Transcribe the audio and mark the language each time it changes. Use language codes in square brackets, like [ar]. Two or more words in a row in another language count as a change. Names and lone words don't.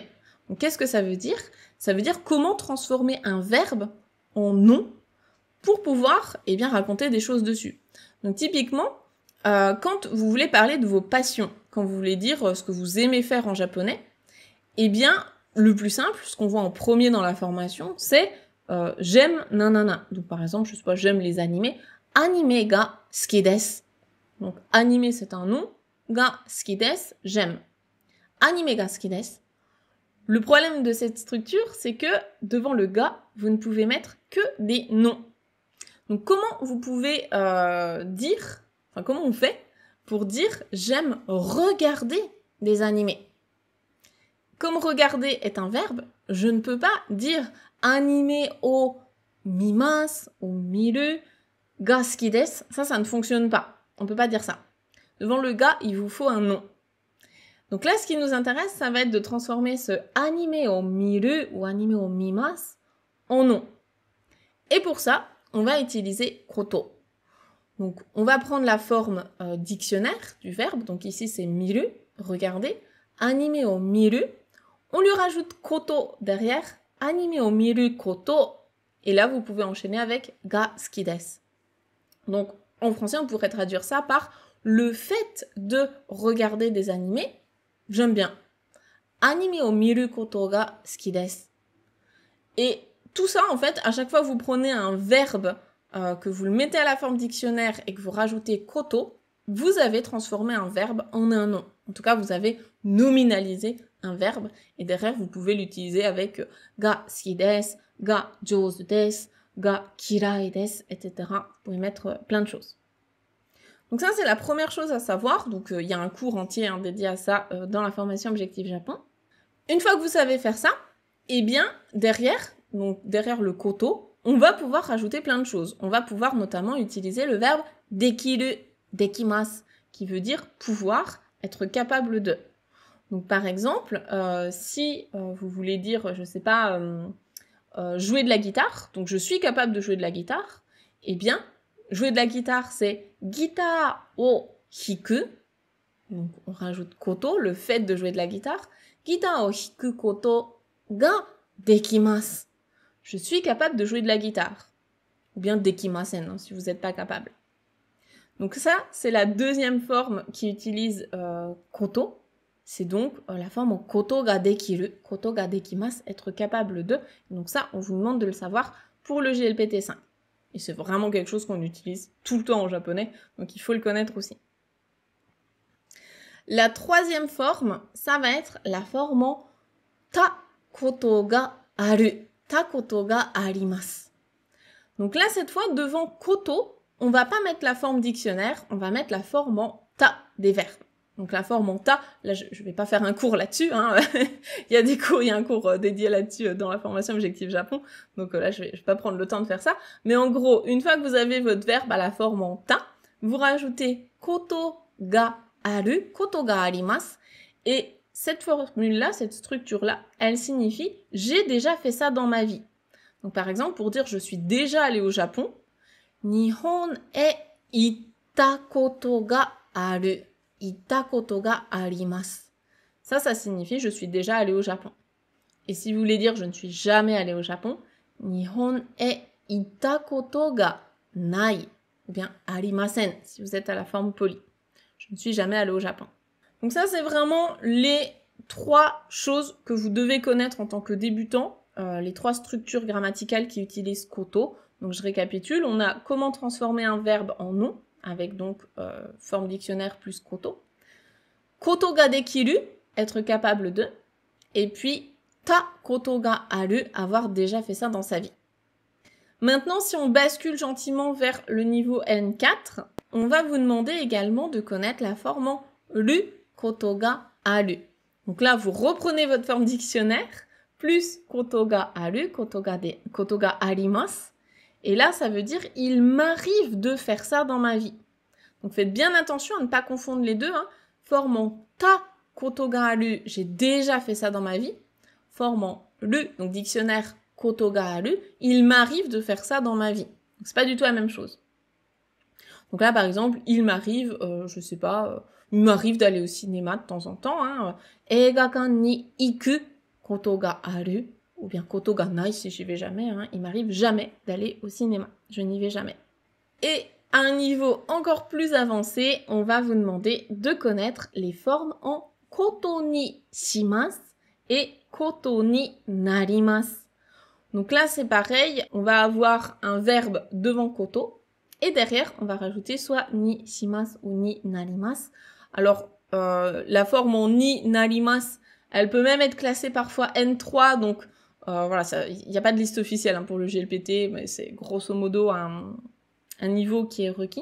[fr] Donc qu'est-ce que ça veut dire? Ça veut dire comment transformer un verbe en nom pour pouvoir raconter des choses dessus. Donc typiquement, quand vous voulez parler de vos passions, quand vous voulez dire ce que vous aimez faire en japonais, le plus simple, ce qu'on voit en premier dans la formation, c'est j'aime nanana. Donc par exemple, je sais pas, j'aime les animés. [ja] アニメが好きです. [fr] Donc anime c'est un nom, [ja] が好きです, j'aime. アニメが好きです. [fr] Le problème de cette structure, c'est que devant le ga, vous ne pouvez mettre que des noms. Donc comment vous pouvez comment on fait pour dire j'aime regarder des animés? Comme regarder est un verbe, je ne peux pas dire [ja] アニメを見ます、を見る、が好きです. [fr] Ça ne fonctionne pas. On peut pas dire ça. Devant le ga, il vous faut un nom. Donc là, ce qui nous intéresse, ça va être de transformer ce [ja] アニメを見る [fr] ou [ja] アニメを見ます [fr] en nom. Et pour ça, on va utiliser koto. Donc, on va prendre la forme dictionnaire du verbe. Donc ici, c'est miru, regarder. [ja] アニメを見る. [fr] On lui rajoute koto derrière. [ja] アニメを見ること. [fr] Et là, vous pouvez enchaîner avec [ja] が好きです. [fr] Donc, en français, on pourrait traduire ça par le fait de regarder des animés. J'aime bien. [ja] アニメを見ることが好きです. [fr] Et tout ça, en fait, à chaque fois que vous prenez un verbe, que vous le mettez à la forme dictionnaire et que vous rajoutez koto, vous avez transformé un verbe en un nom. En tout cas, vous avez nominalisé un verbe et derrière, vous pouvez l'utiliser avec [ja] が好きです、が上手です、が嫌いです, [fr] etc. Vous pouvez mettre plein de choses. Donc ça, c'est la première chose à savoir. Donc il y a un cours entier dédié à ça dans la formation Objectif Japon. Une fois que vous savez faire ça, derrière le koto, on va pouvoir rajouter plein de choses. On va pouvoir notamment utiliser le verbe [ja] できる、できます, [fr] qui veut dire pouvoir, être capable de. Donc par exemple, si vous voulez dire, je sais pas, jouer de la guitare, donc je suis capable de jouer de la guitare, jouer de la guitare, c'est [ja] ギターを弾く. [fr] Donc on rajoute koto, le fait de jouer de la guitare. [ja] ギターを弾くことができます. [fr] Je suis capable de jouer de la guitare. Ou bien dekimasen, si vous n'êtes pas capable. Donc ça, c'est la deuxième forme qui utilise koto. C'est donc la forme [ja] ことができる、ことができます, [fr] être capable de. Donc ça, on vous demande de le savoir pour le JLPT 5. Et c'est vraiment quelque chose qu'on utilise tout le temps en japonais, donc il faut le connaître aussi. La troisième forme, ça va être la forme en [ja] たことがある. たことがあります. [fr] Donc là, cette fois, devant koto, on va pas mettre la forme dictionnaire, on va mettre la forme en ta des verbes. Donc la forme en ta, là je vais pas faire un cours là-dessus, hein. Il y a un cours dédié là-dessus dans la formation Objectif Japon, donc là je vais pas prendre le temps de faire ça. Mais en gros, une fois que vous avez votre verbe à la forme en ta, vous rajoutez [ja] ことがある、ことがあります, [fr] et cette formule-là, cette structure-là, elle signifie « j'ai déjà fait ça dans ma vie ». Donc par exemple, pour dire « je suis déjà allé au Japon », « [ja] 日本へ行ったことがある ». いたことがあります. [fr] Ça signifie je suis déjà allé au Japon. Et si vous voulez dire je ne suis jamais allé au Japon, [ja] 日本へいたことがない. [fr] Ou bien arimasen, si vous êtes à la forme polie. Je ne suis jamais allé au Japon. Donc ça, c'est vraiment les 3 choses que vous devez connaître en tant que débutant, les 3 structures grammaticales qui utilisent koto. Donc je récapitule, on a comment transformer un verbe en nom, avec donc forme dictionnaire plus koto. [ja] ことができる, [fr] être capable de. Et puis [ja] たことがある, [fr] avoir déjà fait ça dans sa vie. Maintenant, si on bascule gentiment vers le niveau N4, on va vous demander également de connaître la forme en ru, [ja] ことがある. [fr] Donc là, vous reprenez votre forme dictionnaire, plus [ja] ことがある、ことがあります. [fr] Et là, ça veut dire « il m'arrive de faire ça dans ma vie ». Donc faites bien attention à ne pas confondre les deux. Forme en [ja] たことがある, [fr] j'ai déjà fait ça dans ma vie. Forme en ru, donc dictionnaire [ja] ことがある, [fr] il m'arrive de faire ça dans ma vie. Donc c'est pas du tout la même chose. Donc là, par exemple, il m'arrive, je sais pas, il m'arrive d'aller au cinéma de temps en temps. [ja] 映画館に行くことがある, [fr] ou bien [ja] ことがない [fr] si j'y vais jamais. Il m'arrive jamais d'aller au cinéma. Je n'y vais jamais. Et à un niveau encore plus avancé, on va vous demander de connaître les formes en [ja] ことにします [fr] et [ja] ことになります. [fr] Donc là, c'est pareil, on va avoir un verbe devant koto, et derrière, on va rajouter soit [ja] にします [fr] ou [ja] になります. [fr] Alors, la forme en [ja] になります, [fr] elle peut même être classée parfois N3, donc voilà, il n'y a pas de liste officielle pour le GLPT, mais c'est grosso modo un niveau qui est requis.